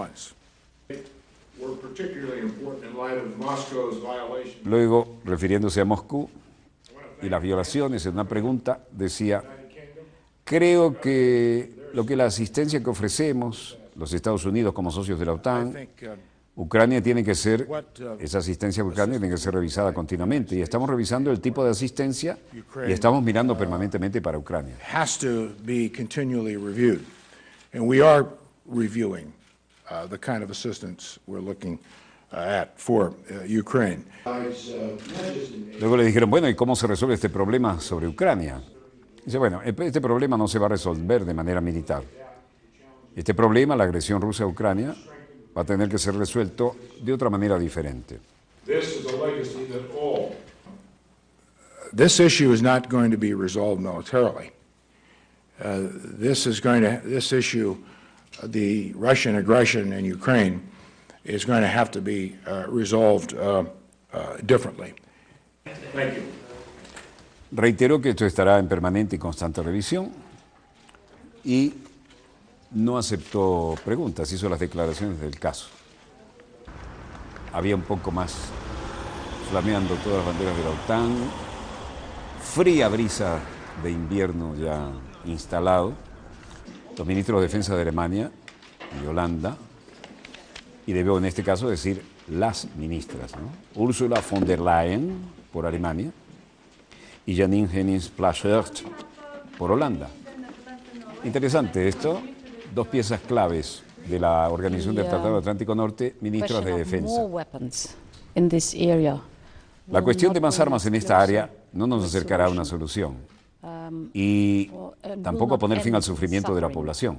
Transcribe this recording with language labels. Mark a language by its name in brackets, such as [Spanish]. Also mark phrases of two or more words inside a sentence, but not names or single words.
[Spanish] Luego, refiriéndose a Moscú y las violaciones, en una pregunta decía: creo que la asistencia que ofrecemos, los Estados Unidos como socios de la OTAN, Ucrania tiene que ser, esa asistencia a Ucrania tiene que ser revisada continuamente, y estamos revisando el tipo de asistencia y estamos mirando permanentemente para Ucrania. [English] The kind of assistance we're looking at for Ukraine. [Spanish] Luego le dijeron: bueno, ¿y cómo se resuelve este problema sobre Ucrania? Dice: bueno, este problema no se va a resolver de manera militar. Este problema, la agresión rusa a Ucrania, va a tener que ser resuelto de otra manera diferente. [English] This issue is not going to be resolved militarily. This issue, the Russian aggression in Ukraine, is going to have to be resolved differently. Thank you. [Spanish] Reitero que esto estará en permanente y constante revisión y no aceptó preguntas, hizo las declaraciones del caso. Había un poco más flameando todas las banderas de la OTAN, fría brisa de invierno ya instalado, los ministros de Defensa de Alemania y Holanda, y debo en este caso decir las ministras, ¿no? Ursula von der Leyen por Alemania y Janine Hennis-Plasschaert por Holanda. Interesante esto, dos piezas claves de la Organización del Tratado Atlántico Norte, ministras de Defensa. La cuestión de más armas en esta área no nos acercará a una solución y tampoco a poner fin al sufrimiento de la población.